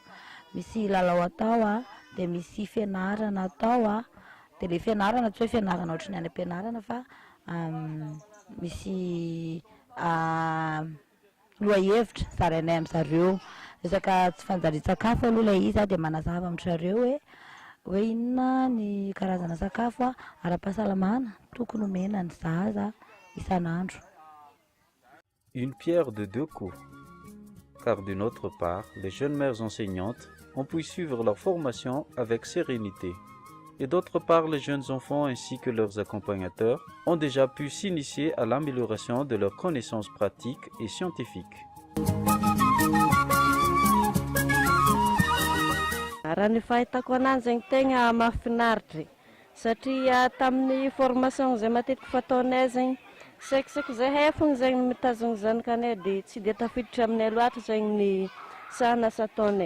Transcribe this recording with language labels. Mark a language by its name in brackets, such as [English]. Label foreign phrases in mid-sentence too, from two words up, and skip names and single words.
[Malagasy] Misy lalao atao dia misy fianarana atao dia le fianarana tsy hoe fianarana ohatry ny any am-pianarana fa misy lohahevitra zarainay amin'zareo resaka tsy fanjarian-tsakafo aloha ilay izy dia manazava amin'zareo hoe inona ny karazana sakafo ara-pahasalamana tokony omena ny zaza isan'andro. [French] Une pierre de deux coups, car d'une autre part, les jeunes mères enseignantes ont pu suivre leur formation avec sérénité. Et d'autre part, les jeunes enfants ainsi que leurs accompagnateurs ont déjà pu s'initier à l'amélioration de leurs connaissances pratiques et scientifiques. [Malagasy] Raha ny fahitako anazy zegny tegna mahafinaritra satria tamin'ny formation zay matetiky fataonay zegny saikosaiky zahay fogna zegny mitazogny zanakanay dia tsy dia tafiditra aminay loatra zegny ny sahana asa ataonay.